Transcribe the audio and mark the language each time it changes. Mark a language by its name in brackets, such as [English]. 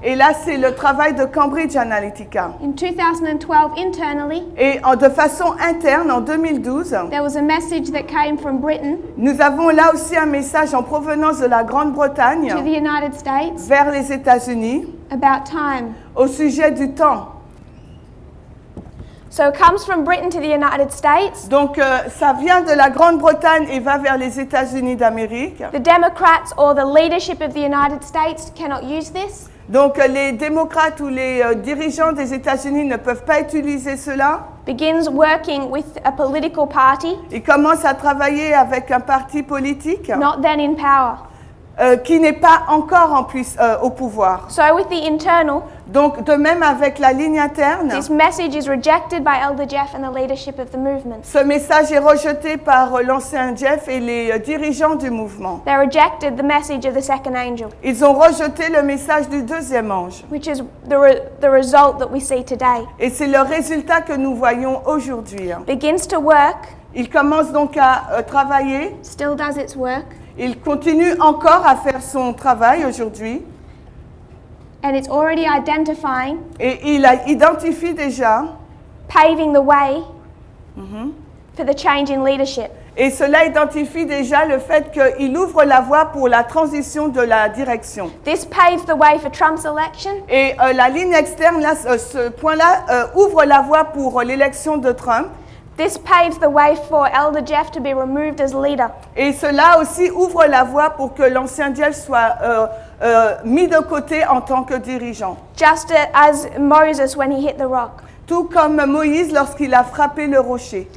[French] Et là, c'est le travail de Cambridge Analytica. [English] In 2012, internally, [French] Et de façon interne, en 2012, [English] there was a message that came from Britain [French] nous avons là aussi un message en provenance de la Grande-Bretagne [English] to the United States [French] vers les États-Unis [English] about time. [French] au sujet du temps. [English] So it comes from Britain to the United States. [French] Donc, ça vient de la Grande-Bretagne et va vers les États-Unis d'Amérique. [English] The Democrats or the leadership of the United States cannot use this. [French] Donc, les démocrates ou les dirigeants des États-Unis ne peuvent pas utiliser cela. [English] Begins working with a political party [French] Ils commencent à travailler avec un parti politique [English] not then in power. [French] qui n'est pas encore en plus au pouvoir. [English] So with the internal, [French] Donc, de même avec la ligne interne, [English] this message is rejected by Elder Jeff and the leadership of the movement. [French] ce message est rejeté par l'ancien Jeff et les dirigeants du mouvement. [English] They rejected the message of the second angel, [French] Ils ont rejeté le message du deuxième ange. [English] which is the result that we see today. [French] Et c'est le résultat que nous voyons aujourd'hui. [English] Begins to work, [French] Il commence donc à travailler. [English] still does its work, [French] Il continue encore à faire son travail aujourd'hui. [English] and it's already identifying, [French] Et il identifie déjà, [English] paving the way for the change in leadership. [French] et cela identifie déjà le fait qu'il ouvre la voie pour la transition de la direction. [English] This paves the way for Trump's election, [French] Et la ligne externe, là, ce point-là, ouvre la voie pour l'élection de Trump. [English] this paves the way for Elder Jeff to be removed as leader. [French] Et cela aussi ouvre la voie pour que l'ancien Jeff soit mis de côté en tant que dirigeant. [English] Just as Moses when he hit the rock. [French] Tout comme Moïse lorsqu'il a frappé le rocher.